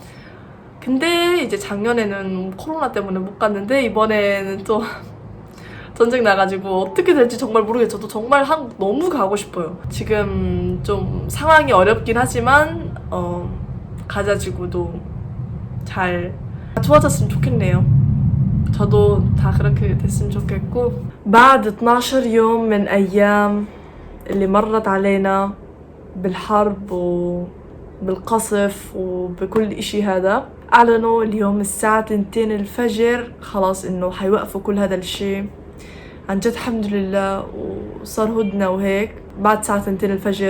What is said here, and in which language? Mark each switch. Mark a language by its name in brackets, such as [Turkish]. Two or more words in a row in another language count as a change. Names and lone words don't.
[Korean] 근데 이제 작년에는 코로나 때문에 못 갔는데 이번에는 또 전쟁 나가지고 어떻게 될지 정말 모르겠어요. 저도 정말 한국 너무 가고 싶어요. 지금 좀 상황이 어렵긴 하지만 가자지구도 잘 좋아졌으면 좋겠네요. 저도 다 그렇게 됐으면 좋겠고 [Arabic] بعد 12 يوم من أيام اللي مرت علينا بالحرب وبالقصف وبكل إشي هذا أعلنوا اليوم الساعة 2 الفجر خلاص إنه حيوقفوا كل هذا الشي. عن جد الحمد لله وصار هدنة وهيك بعد ساعة 2 الفجر.